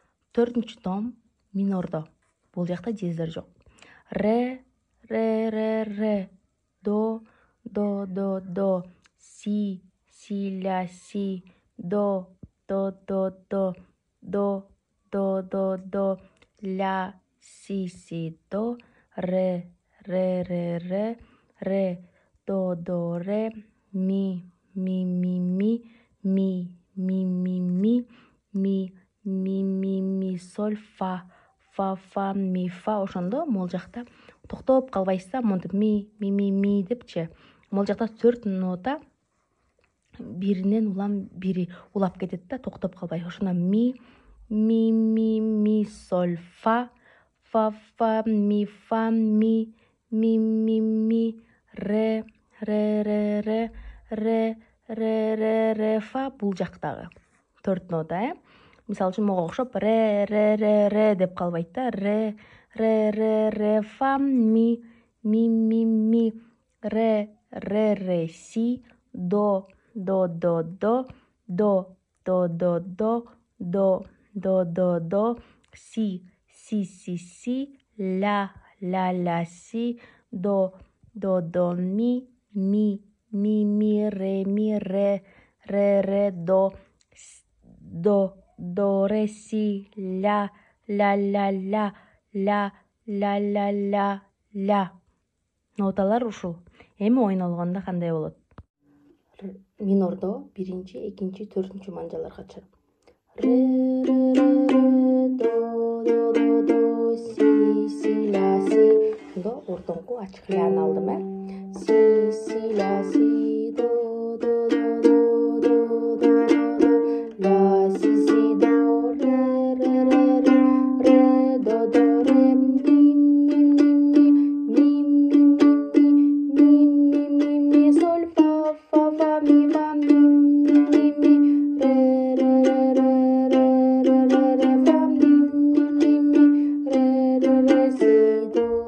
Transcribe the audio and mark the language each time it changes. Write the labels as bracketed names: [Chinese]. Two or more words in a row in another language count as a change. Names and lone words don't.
[Kyrgyz] Төртүнчү том минордо. Бул жакта жездер жок. Ре, ре, до, до, си, ля, си, до, до, ля, си, до, ре, до, ре, ми, соль, фа, ми, фа. Ошондо могул жакта токтоп калбайсыздар, монтип ми депчи. Могул жакта 4 нота биринен улам бири улап кетет да, токтоп калбай. Ошондо ми, соль, фа, ми, ре, фа. Бул жактагы 4 нота, Мисалы үчүн мага окшоп ре деп калбайт да. Ре, фа, ми, ре, си, до, си, ля, си, до, ми, ре, до, ре, си, ля, ля. Ноталар ушул. Эми ойнолгондо кандай болот? Минордо 1, 2, 4 манжаларга чыгып. Ре, до, си, ля, си. Ошондо ортоңку ачык ляны алдым, Си, ля, си, до, ля, си, до, ре, до, ре, ми, соль, фа, ми, ре, фа, ре, си, до,